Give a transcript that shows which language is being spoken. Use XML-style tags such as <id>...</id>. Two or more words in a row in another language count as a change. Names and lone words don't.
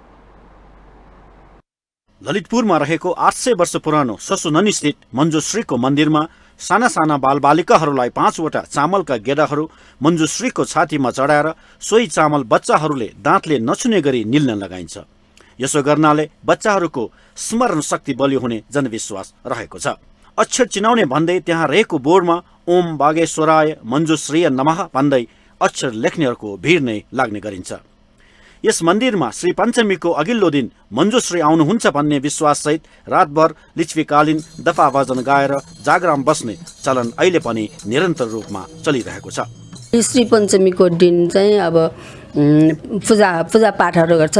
<ne>ललितपुरमा रहेको 800 वर्ष पुरानो ससुननी स्थित मञ्जुश्रीको मन्दिरमा साना साना बालबालिकाहरूलाई 5 वटा चामलका गेडाहरू मञ्जुश्रीको छातीमा चढाएर सोही चामल बच्चाहरूले दाँतले नछुने गरी निल्न लगाइन्छ। यसो गर्नाले बच्चाहरूको स्मरण शक्ति बलियो हुने जनविश्वास रहेको छ। अक्षर चिनाउने भन्दै त्यहाँ रहेको बोर्डमा</ne> <sa>ओम बागेश्वराय मञ्जुश्रीय नमः</sa> <ne>भन्दै अक्षर लेख्नेहरूको भिड नै लाग्ने गरिन्छ। यस मन्दिरमा श्री पञ्चमीको अघिल्लो दिन मञ्जुश्री आउनुहुन्छ भन्ने विश्वाससहित रातभर लिच्छवीकालीन दफा भजन गाएर जागराम बस्ने चलन अहिले पनि निरन्तर रूपमा चलिरहेको छ। श्री पञ्चमीको दिन चाहिँ अब पूजापाठहरू गर्छ।</ne>